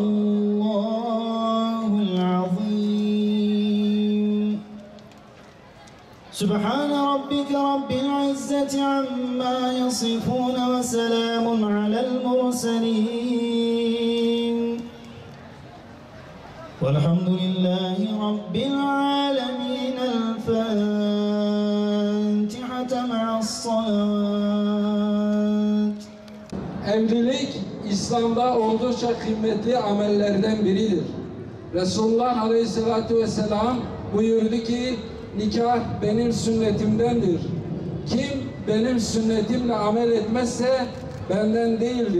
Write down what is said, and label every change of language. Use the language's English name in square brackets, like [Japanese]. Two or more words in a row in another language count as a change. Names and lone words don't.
[Arabic] الله العظيم سبحان ربك رب العزة عما يصفون وسلام على المرسلين والحمد لله رب العالمين الفاتحة مع الصلاة. [Turkish] Evlilik İslam'da oldukça kıymetli amellerden biridir. Resulullah Aleyhisselatü Vesselam buyurdu ki nikah benim sünnetimdendir. Kim benim sünnetimle amel etmezse benden değildir.